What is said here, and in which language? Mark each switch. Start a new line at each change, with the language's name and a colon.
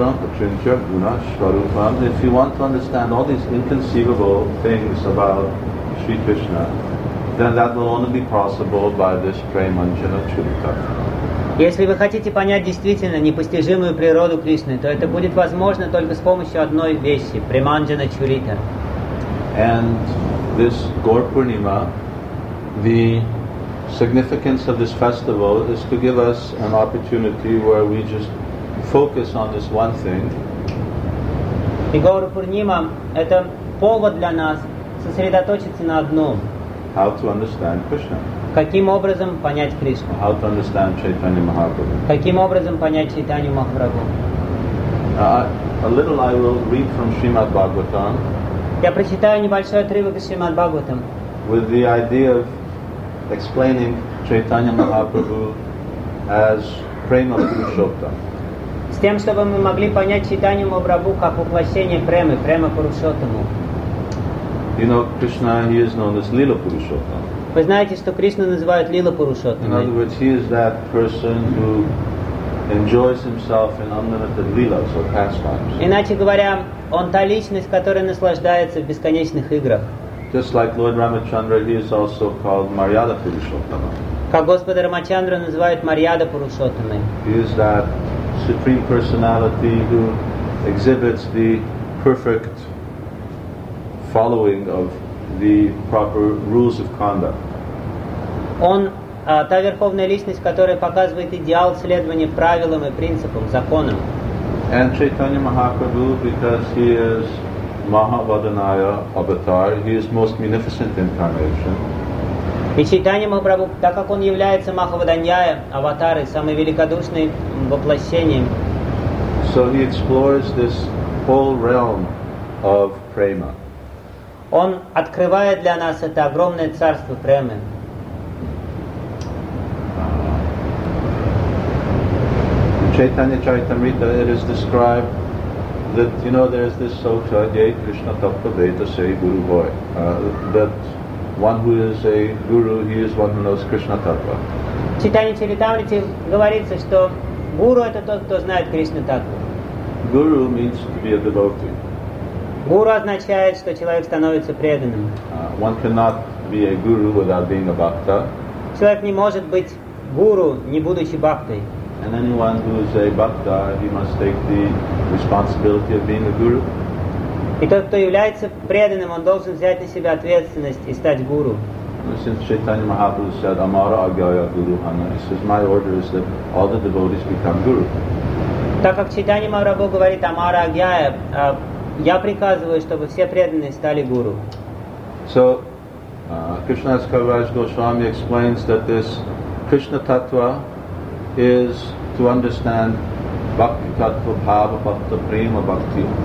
English: If you want to understand all these inconceivable things about Sri Krishna, then that will only be possible by this Premanjana Charita.
Russian: Если вы хотите понять действительно непостижимую природу Кришны, то это будет возможно только с помощью одной вещи – Преманджана Чурита.
English: And this Gaurpurnima, the significance of this festival is to give us an opportunity where we just focus on this one thing.
Russian: И Гаурапурнима – это повод для нас сосредоточиться на одном.
English: How to understand Krishna?
Russian: Каким образом понять Кришну?
English: How to understand Chaitanya Mahaprabhu?
Russian: Каким образом понять Чайтанью Махапрабху?
English: A little I will read from Srimad Bhagavatam.
Russian: Я прочитаю небольшой отрывок из Srimad Bhagavatam.
English: With the idea of explaining Chaitanya Mahaprabhu as prema purushottam.
Russian: С тем, чтобы мы могли понять Чайтанью Махапрабху как воплощение премы, према пурушоттаму.
English: You know, Krishna, he is known as Lila Purushottam.
Russian: Вы знаете, что Кришну называют Лила Пурушоттам.
English: In other words, he is that person who enjoys himself in unlimited lilas or pastimes.
Russian: Иначе говоря, он та личность, которая наслаждается в бесконечных играх.
English: Just like Lord Ramachandra, he is also called Maryada Purushottam.
Russian: Как Господа Рамачандра называют Марьяда Пурушоттамой.
English: He is that supreme personality who exhibits the perfect following of the proper rules of conduct.
Russian: Он та верховная личность, которая показывает идеал следования правилам и принципам, законам.
English: And Chaitanya Mahaprabhu, because he is Mahavadanaya avatar, he is most munificent incarnation.
Russian: И Чайтанья Махапрабху, так как он является Махавадандая аватарой, самой великодушной воплощением.
English: So he explores this whole realm of prema.
Russian: Он открывает для нас это огромное царство премы.
English: In Chaitanya Charitamrita it is described that, you know, there is this sutra,
Bangla: Jai Krishna Tattva Veda Se Guru Boy,
English: that one who is a guru, he is one who knows Krishna Tattva.
Russian: В Чайтанья Чаритамрите говорится, что гуру это тот, кто знает Кришна Таттву.
English: Guru means to be a devotee.
Russian: Гуру означает, что человек становится преданным.
English: One cannot be a guru without being a bhakta.
Russian: Человек не может быть гуру, не будучи бхактой.
English: And anyone who is a bhakta, he must take the responsibility of being a guru.
Russian: И тот, кто является преданным, он должен взять на себя ответственность и стать гуру.
English: Since Chaitanya Mahaprabhu said,
Bangla: Amara Agaya Guru Hana,
English: he says, my order is that all the devotees become guru.
Russian: Так как Чайтанья Махапрабху говорит, Амара Агьяя, я приказываю, чтобы все преданные стали гуру.
English: So, Krishnadas Kaviraj Goswami explains that this Krishna Tattva is to understand Bhakti Tattva, Bhava Tattva, Prema Bhakti.